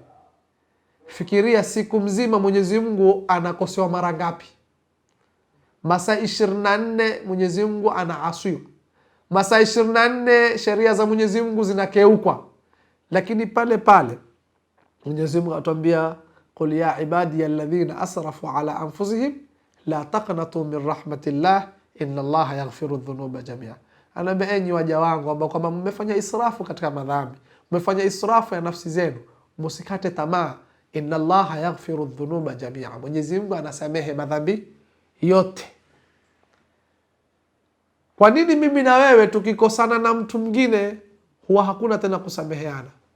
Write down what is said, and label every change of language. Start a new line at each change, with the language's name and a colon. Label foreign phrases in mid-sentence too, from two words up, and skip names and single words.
Swahili: Fikiria siku mzima Mwenyezi Mungu anakosewa mara ngapi? Masaa 24 Mwenyezi Mungu anaasiwa. Masaa 24 sheria za Mwenyezi Mungu zinakeukwa. Lakini pale pale Mwenyezi Mungu atuambia,
Arabic: قل يا عبادي الذين أسرفوا على أنفسهم لا تقنطوا من رحمة الله إن الله يغفر الذنوب جميعا.
Swahili: Anaambia enyi waja wangu ambao kama mmefanya israfu katika madhambi, mmefanya israfu ya nafsi zenu, msikate tamaa.
Arabic: إن الله يغفر الذنوب جميعا.
Swahili: Mwenyezi Mungu anasamehe madhambi yote. Kwa nini mimi na wewe tukikosana na mtu mwingine huwa hakuna tena kusameheana?